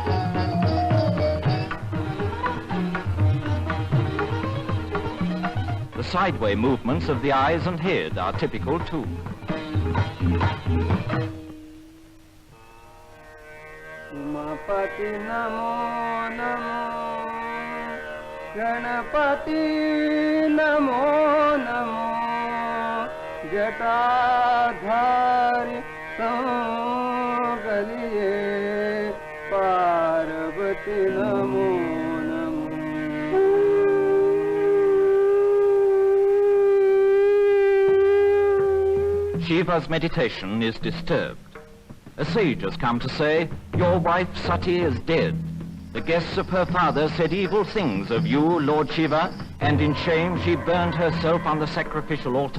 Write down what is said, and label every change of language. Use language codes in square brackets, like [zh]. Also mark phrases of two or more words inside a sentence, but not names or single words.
[en] The The sideway movements of the eyes and head are typical too. [sa] Umapati namo namo, Ganapati namo namo, Jatadhari Sangaliye, Parvati namo namo. [en] Shiva's meditation is disturbed. A sage has come to say, "Your wife Sati is dead. The guests of her father said evil things of you, Lord Shiva, and in shame she burned herself on the sacrificial altar."